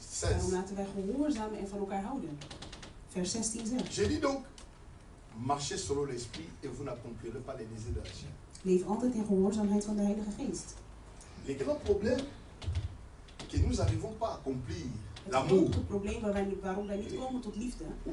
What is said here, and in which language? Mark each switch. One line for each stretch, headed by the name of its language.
Dutch: Daarom laten wij gehoorzamen en van elkaar houden. Vers 16 zegt.
French: Je dis donc, marchez selon l'esprit et vous n'accomplirez pas les désirs de la chair.
Dutch: Leef altijd in gehoorzaamheid van de Heilige Geest.
French: Le grand problème que nous n'arrivons pas à accomplir l'amour.
Dutch: Het probleem waarom wij niet komen tot liefde.